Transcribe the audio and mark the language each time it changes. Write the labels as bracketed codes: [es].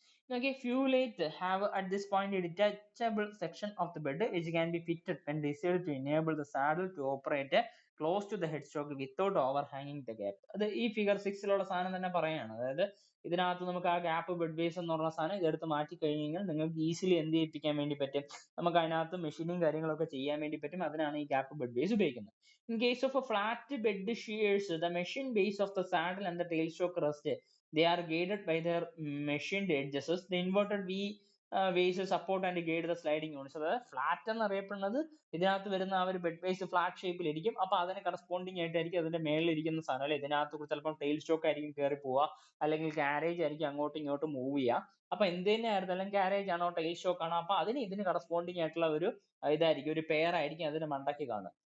[en] Okay, few lathe have at this point a detachable section of the bed which can be fitted when desired to enable the saddle to operate close to the headstock without overhanging the gap. [ml] അത് ഈ figure 6-ലുള്ള സാധനം തന്നെ പറയാണ്. അതായത് ഇതിനകത്ത് നമുക്ക് ആ gap bed base എന്ന് പറഞ്ഞ സാധനം ഇതെടുത്ത് മാറ്റി കഴിഞ്ഞാൽ നിങ്ങൾക്ക് ഈസിലി എന്ത് ചെയ്യിപ്പിക്കാൻ വേണ്ടി പറ്റും, നമുക്ക് അതിനകത്ത് മെഷീനും കാര്യങ്ങളൊക്കെ ചെയ്യാൻ വേണ്ടി പറ്റും. അതിനാണ് ഈ ഗ്യാപ്പ് ബെഡ് ബേസ് ഉപയോഗിക്കുന്നത്. [en] In case of a flat bed shears, the machine base of the saddle and the tailstock rest, they are guided by their machined edges. The inverted V base support and guide the sliding units. [ml] അതായത് flat എന്ന് അറിയപ്പെടുന്നത് ഇതിനകത്ത് വരുന്ന ആ ഒരു bed base flat ഷേപ്പിലിരിക്കും. അപ്പൊ അതിന് corresponding ആയിട്ടായിരിക്കും അതിന്റെ മേളിൽ ഇരിക്കുന്ന സാധനം അല്ലെ, ഇതിനകത്ത് ചിലപ്പോൾ ടെയിൽ സ്റ്റോക്ക് ആയിരിക്കും കയറി പോവുക, അല്ലെങ്കിൽ കാരേജ് ആയിരിക്കും അങ്ങോട്ടും ഇങ്ങോട്ടും മൂവ് ചെയ്യുക. അപ്പൊ എന്ത് തന്നെ ആയിരുന്നാലും കാരേജ് ആണോ ടെയിൽ സ്റ്റോക്ക് ആണോ, അപ്പൊ ഇതിന് കറസ്പോണ്ടിങ് ആയിട്ടുള്ള ഒരു ഇതായിരിക്കും, ഒരു പെയർ ആയിരിക്കും അതിന് മണ്ടയ്ക്ക് കാണുക.